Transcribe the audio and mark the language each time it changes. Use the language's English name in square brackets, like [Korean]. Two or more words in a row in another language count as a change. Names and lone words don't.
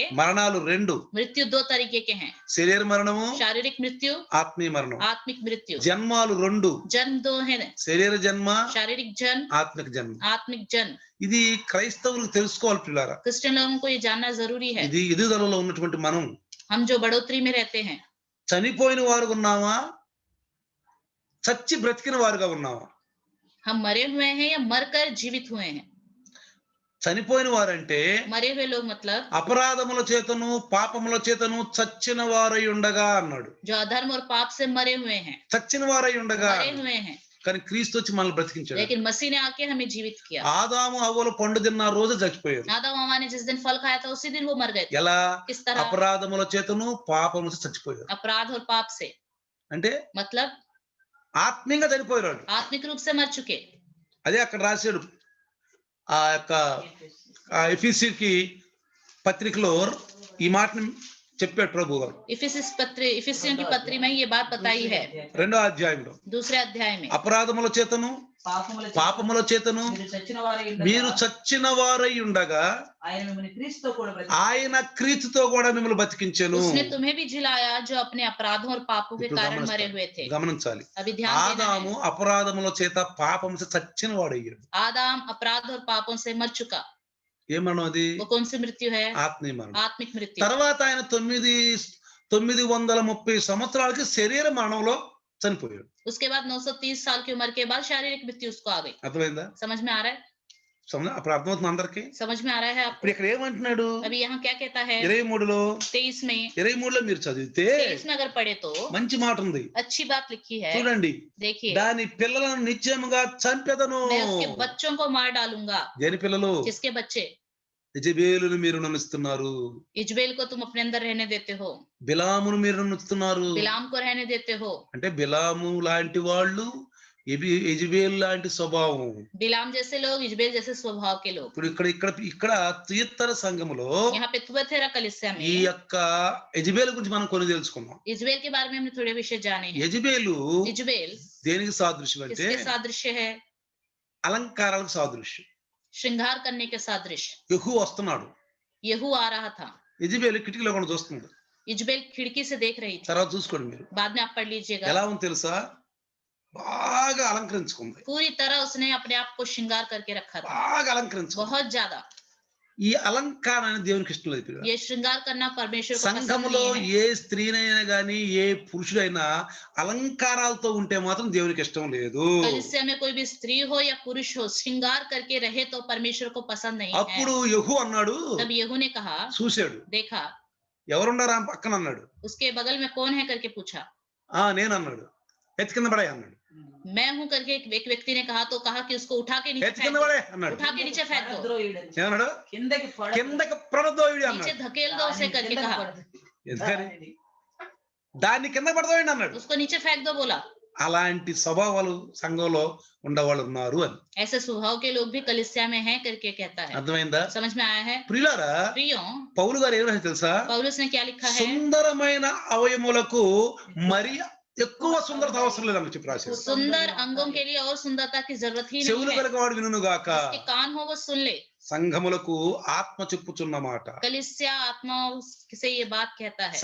[Telugu] మరణాలు రెండు. [Hindi] मृत्यु दो तरीके के हैं, [Telugu] శరీర మరణము, [Hindi] शारीरिक मृत्यु, [Telugu] ఆత్మీయ మరణం. [Hindi] आत्मिक मृत्यु। [Telugu] జన్మాలు రెండు. [Hindi] जन्म दो है, [Telugu] శరీర జన్మ, [Hindi] शारीरिक जन्म, [Telugu] ఆత్మిక జన్మ. [Hindi] आत्मिक जन्म। [Telugu] ఇది క్రైస్తవులకు తెలుసుకోవాలి పిల్లారా. [Hindi] क्रिश्चियन लोगों को ये जानना जरूरी है। [Telugu] ఇది ఎదుగుదలలో ఉన్నటువంటి మనం [Hindi] हम जो बढ़ोतरी में रहते हैं, [Telugu] చనిపోయిన వారు ఉన్నావా, చచ్చి బ్రతికిన వారుగా ఉన్నావా? [Hindi] हम मरे हुए हैं या मरकर जीवित हुए हैं? [Telugu] చనిపోయిన వారంటే [Hindi] मरे हुए लोग मतलब [Telugu] అపరాధముల చేతను పాపముల చేతను చచ్చిన వారై ఉండగా అన్నాడు. [Hindi] जो अधर्म और पाप से मरे हुए हैं, [Telugu] చచ్చిన వారై ఉండగా. [Hindi] मरे हुए हैं, [Telugu] కానీ క్రీస్తు వచ్చి మనల్ని బ్రతికించాడు. [Hindi] लेकिन मसीह ने आके हमें जीवित किया। [Telugu] ఆదాము హవ్వలు పండు తిన్న రోజు చచ్చిపోయారు. [Hindi] आदम हव्वा ने जिस दिन फल खाया था उसी दिन वो मर गए थे। [Telugu] ఎలా? [Hindi] किस तरह? [Telugu] అపరాధముల చేతను పాపముల చేత చచ్చిపోయారు. [Hindi] अपराध और पाप से, [Telugu] అంటే [Hindi] मतलब [Telugu] ఆత్మీయంగా చనిపోయాడు. [Hindi] आत्मिक रूप से मर चुके। [Telugu] అదే అక్కడ రాశాడు ఆ యొక్క ఎఫెసీకి పత్రికలో ఈ మాటను చెప్పాడు ప్రభు గారు. [Hindi] इफिसियों की पत्री में ये बात बताई है, [Telugu] 2వ అధ్యాయంలో. [Hindi] दूसरे अध्याय में। [Telugu] అపరాధముల చేతను పాపముల చేతను మీరు చచ్చిన వారై ఉండగా ఆయన క్రీస్తుతో కూడా మిమ్మల్ని బతికించెను. [Hindi] उसने तुम्हें भी जिलाया जो अपने अपराधों और पापों के कारण मरे हुए थे। [Telugu] గమనించాలి, [Hindi] अभी ध्यान देना [Telugu] ఆదాము [Hindi] है। [Telugu] అపరాధముల చేత పాపము చేత చచ్చిన వాడయ్యాడు. [Hindi] आदम अपराध और पापों से मर चुका। [Telugu] ఏ మరణం అది? [Hindi] वो कौन सी मृत्यु है? [Telugu] ఆత్మీయ మరణం. [Hindi] आत्मिक मृत्यु। [Telugu] తర్వాత ఆయన 930 సంవత్సరాలకి శరీర మరణంలో చనిపోయాడు. [Hindi] उसके बाद 930 साल की उम्र के बाद शारीरिक मृत्यु उसको आ गई। [Telugu] అర్థమైందా? [Hindi] समझ में आ रहा है? [Telugu] అప్పుడు అర్థమవుతుంది అందరికి. [Hindi] समझ में आ रहा है आपको? [Telugu] ఇప్పుడు ఇక్కడ ఏమంటున్నాడు? [Hindi] अभी यहाँ क्या कहता है? [Telugu] 23లో [Hindi] 23 में [Telugu] మీరు చదివితే [Hindi] 23 में अगर पढ़े तो [Telugu] మంచి మాట ఉంది. [Hindi] अच्छी बात लिखी है। [Telugu] చూడండి, [Hindi] देखिए, [Telugu] దాని పిల్లలను నిశ్చయముగా చంపెదను. [Hindi] मैं उसके बच्चों को मार डालूंगा। [Telugu] దేని పిల్లలు? [Hindi] जिसके बच्चे? [Telugu] యెజబేలును మీరు నమ్ముతున్నారు, [Hindi] इजबेल को तुम अपने अंदर रहने देते हो, [Telugu] బిలామును మీరు నమ్ముతున్నారు. [Hindi] बिलाम को रहने देते हो। [Telugu] అంటే బిలాము లాంటి వాళ్ళు, యెజబేలు లాంటి స్వభావం. [Hindi] बिलाम जैसे लोग, इजबेल जैसे स्वभाव के लोग। [Telugu] ఇప్పుడు ఇక్కడ తుయత్తర సంఘములో [Hindi] यहाँ पे तुअथेरा कलीसिया [Telugu] ఈ [Hindi] में [Telugu] యొక్క యెజబేలు గురించి మనం కొన్ని తెలుసుకుందాం. [Hindi] इजबेल के बारे में हमने थोड़े विषय जाने हैं। [Telugu] యెజబేలు [Hindi] इजबेल [Telugu] దేనికి సాదృశ్యం అంటే [Hindi] किसके सादृश्य है? [Telugu] అలంకారాలకు సాదృశ్యం. [Hindi] श्रृंगार करने के सादृश्य। [Telugu] యెహూ వస్తున్నాడు, [Hindi] यहू आ रहा था, [Telugu] యెజబేలు కిటికీలో కూడా చూస్తున్నాడు. [Hindi] इजबेल खिड़की से देख रही थी। [Telugu] తర్వాత చూసుకోండి మీరు, [Hindi] बाद में आप पढ़ लीजिएगा। [Telugu] ఎలా ఉంది తెలుసా? బాగా అలంకరించుకుంది, [Hindi] पूरी तरह उसने अपने आप को श्रृंगार करके रखा था, [Telugu] బాగా అలంకరించుకుంది. [Hindi] बहुत ज्यादा। [Telugu] ఈ అలంకారాన్ని దేవునికి ఇష్టం లేదు. [Hindi] ये श्रृंगार करना परमेश्वर को पसंद [Telugu] సంఘములో [Hindi] नहीं है। [Telugu] ఏ స్త్రీనైనా గానీ ఏ పురుషుడైనా అలంకారాలతో ఉంటే మాత్రం దేవునికి ఇష్టం లేదు. [Hindi] कलीसिया में कोई भी स्त्री हो या पुरुष हो, श्रृंगार करके रहे तो परमेश्वर को पसंद नहीं है। [Telugu] అప్పుడు యెహూ అన్నాడు, [Hindi] तब यहू ने कहा, [Telugu] చూశాడు, [Hindi] देखा, [Telugu] ఎవరున్నారా పక్కన అన్నాడు. [Hindi] उसके बगल में कौन है करके पूछा। [Telugu] నేను అన్నాడు. ఎత్తి కింద పడే అన్నాడు. [Hindi] मैं हूं करके एक व्यक्ति ने कहा, तो कहा कि उसको उठा के नीचे [Telugu] ఎత్తి [Hindi] फेंक [Telugu] కింద [Hindi] दो, [Telugu] పడే అన్నాడు. [Hindi] उठा के नीचे फेंक दो, [Telugu] ఏమన్నాడు? కిందకి పడదోయుడి [Hindi] नीचे [Telugu] అన్నాడు. [Hindi] धकेल दो उसे करके कहा, [Telugu] ఎందుకని? దాన్ని కింద పడదోయండి అన్నాడు. [Hindi] उसको नीचे फेंक दो बोला। [Telugu] అలాంటి స్వభావాలు సంఘంలో ఉండేవాళ్ళు ఉన్నారు అని. [Hindi] ऐसे स्वभाव के लोग भी कलीसिया में हैं करके कहता है। [Telugu] అర్థమైందా? [Hindi] समझ में आया है? [Telugu] ప్రియులారా, [Hindi] प्रियो, [Telugu] పౌలు గారు ఏం రాశారు తెలుసా? [Hindi] पौलुस ने क्या लिखा है? [Telugu] సుందరమైన అవయములకు మరి ఎక్కువ సుందరత అవసరం లేదని చెప్పి రాశారు. [Hindi] सुंदर अंगों के लिए और सुंदरता की जरूरत ही [Telugu] చెవులు [Hindi] नहीं है। [Telugu] కలగవాడు వినును గాక. [Hindi] जिसके कान हो वो सुन ले। [Telugu] సంఘములకు ఆత్మ చెప్పుచున్న మాట. [Hindi] कलीसिया आत्मा से ये बात कहता है।